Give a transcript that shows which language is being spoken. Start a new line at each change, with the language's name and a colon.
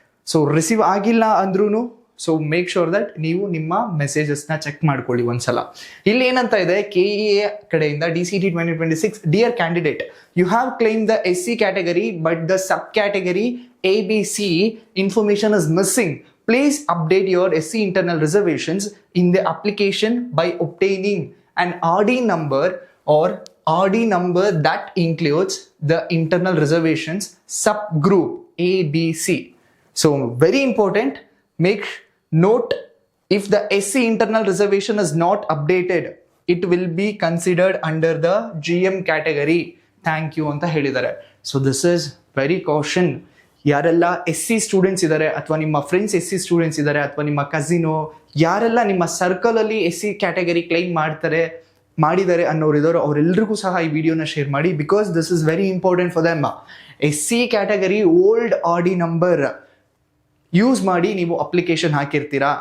Kannada: So receive ಆಗಿಲ್ಲ ಅಂದ್ರೂ so
English: make sure that
Kannada: ನೀವು ನಿಮ್ಮ ಮೆಸೇಜಸ್ನ ಚೆಕ್ ಮಾಡ್ಕೊಳ್ಳಿ ಒಂದ್ಸಲ. ಇಲ್ಲಿ ಏನಂತ ಇದೆ,
English: KEA ಕಡೆಯಿಂದ DCT 2026 dear candidate, you have claim the SC category but the sub category ABC information is missing. Please update your SC internal reservations in the application by obtaining an RD number or RD number that includes the internal reservations subgroup ABC. So very important, make note, if the SC internal reservation is not updated, it will be considered under the GM category.
Kannada: Thank you ಅಂತ ಹೇಳಿದ್ದಾರೆ.
English: So this is very caution.
Kannada: ಯಾರೆಲ್ಲ SC students ಇದ್ದಾರೆ ಅಥವಾ ನಿಮ್ಮ friends SC students ಇದ್ದಾರೆ ಅಥವಾ ನಿಮ್ಮ casino ಯಾರೆಲ್ಲ ನಿಮ್ಮ ಸರ್ಕಲ್ ಅಲ್ಲಿ SC ಕ್ಯಾಟಗರಿ ಕ್ಲೈಮ್ ಮಾಡಿದ್ದಾರೆ ಅನ್ನೋರಿದ್ದಾರೆ, ಅವರೆಲ್ಲರಿಗೂ ಸಹ ಈ ವಿಡಿಯೋನ ಶೇರ್ ಮಾಡಿ.
English: Because this is very important for them.
Kannada: SC category old RD number use ಮಾಡಿ ನೀವು ಅಪ್ಲಿಕೇಶನ್ ಹಾಕಿರ್ತೀರಾ.